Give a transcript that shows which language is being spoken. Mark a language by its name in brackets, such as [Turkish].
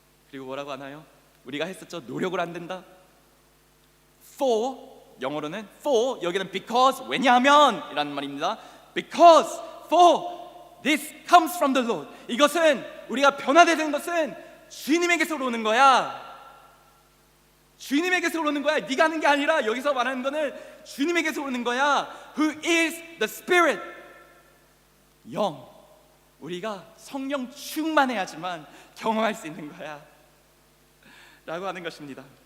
[Korean] 그리고 뭐라고 하나요? 우리가 했었죠. 노력을 안 된다. For, 영어로는 for, 여기는 because, 왜냐하면 이라는 말입니다. [English] Because, for, this comes from the Lord. [Korean] 이것은 우리가 변화되는 것은 주님에게서 오는 거야. 주님에게서 오는 거야. 네가 하는 게 아니라 여기서 말하는 거는 주님에게서 오는 거야. [English] Who is the Spirit? 영. [Korean] 우리가 성령 충만해야지만 경험할 수 있는 거야 라고 하는 것입니다.